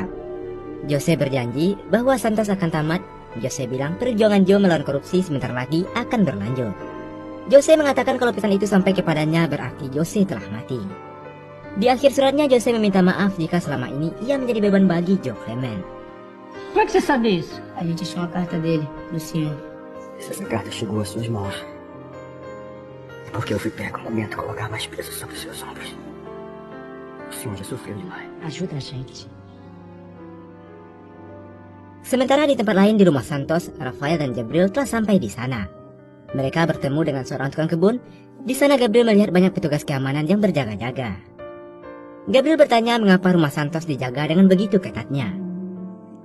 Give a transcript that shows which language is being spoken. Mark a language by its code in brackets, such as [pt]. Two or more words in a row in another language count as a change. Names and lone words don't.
[id] Jose berjanji bahwa Santos akan tamat. Jose bilang perjuangan Joe melawan korupsi sebentar lagi akan berlanjut. Jose mengatakan kalau pesan itu sampai kepadanya berarti Jose telah mati. Di akhir suratnya, Jose meminta maaf jika selama ini ia menjadi beban bagi Joe Clement. [pt] Como é que você sabe isso? A gente achou uma carta dele, do senhor. Se essa carta chegou às suas mãos, é porque eu fui pego no momento de colocar mais peso sobre os seus ombros. O senhor já sofreu demais. Ajuda a gente. [id] Sementara di tempat lain di rumah Santos, Rafael dan Gabriel telah sampai di sana. Mereka bertemu dengan seorang tukang kebun. Di sana Gabriel melihat banyak petugas keamanan yang berjaga-jaga. Gabriel bertanya mengapa rumah Santos dijaga dengan begitu ketatnya.